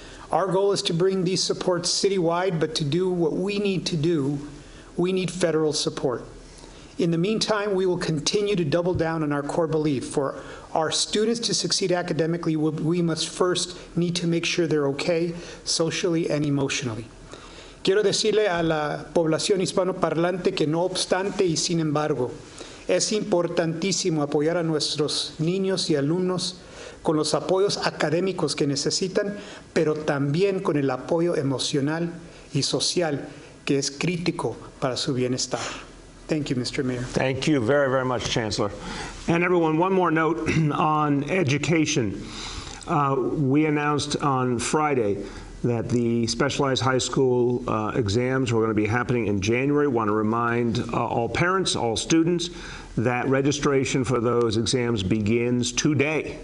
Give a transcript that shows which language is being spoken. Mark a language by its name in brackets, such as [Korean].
[English] Our goal is to bring these supports citywide, but to do what we need to do, we need federal support. In the meantime, we will continue to double down on our core belief. For our students to succeed academically, we must first need to make sure they're okay socially and emotionally. [Spanish] Quiero decirle a la población hispanoparlante que no obstante y sin embargo, es importantísimo apoyar a nuestros niños y alumnos con los apoyos académicos que necesitan, pero también con el apoyo emocional y social que es crítico para su bienestar. [English] Thank you, Mr. Mayor. Thank you very, very much, Chancellor. And everyone, one more note on education. We announced on Friday that the specialized high school exams were going to be happening in January. I want to remind all parents, all students, that registration for those exams begins today.